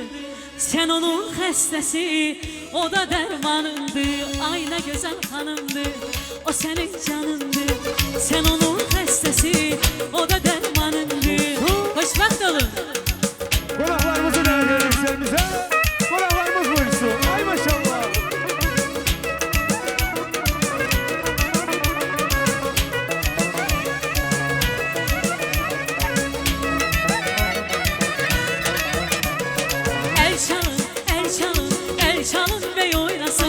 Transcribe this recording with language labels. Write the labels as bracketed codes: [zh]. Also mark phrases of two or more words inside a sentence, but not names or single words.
[az] Sən onun xəstəsi, o da dərmanındır. Ay nə gözəl xanımdır, o sənin canındır. Sən onun xəstəsi, o da dərmanındır. Xoşbəxt olun. [tr] Konaklarımızı değerli gençlerimize. Konaklarımız buyursun. [az] Ay maşallah. [tr] El çalın, el çalın, el çalın ve oynasın.